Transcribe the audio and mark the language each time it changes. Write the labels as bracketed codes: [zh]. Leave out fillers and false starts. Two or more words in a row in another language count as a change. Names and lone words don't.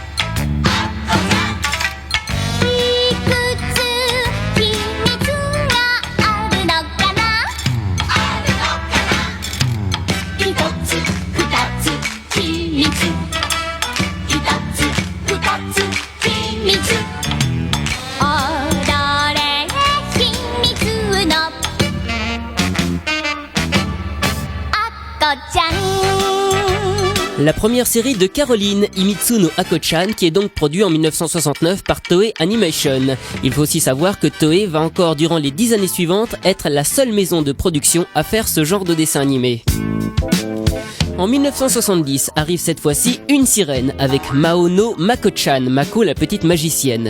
[ja] いくつ秘密があるのかな一つ二つ秘密一つ二つ秘密踊れ秘密のあっこちゃん [fr] La première série de Caroline, Himitsu no Ako-chan, qui est donc produite en 1969 par Toei Animation. Il faut aussi savoir que Toei va encore, durant les 10 années suivantes, être la seule maison de production à faire ce genre de dessin animé. En 1970 arrive cette fois-ci une sirène avec Mao no Mako-chan, Mako la petite magicienne.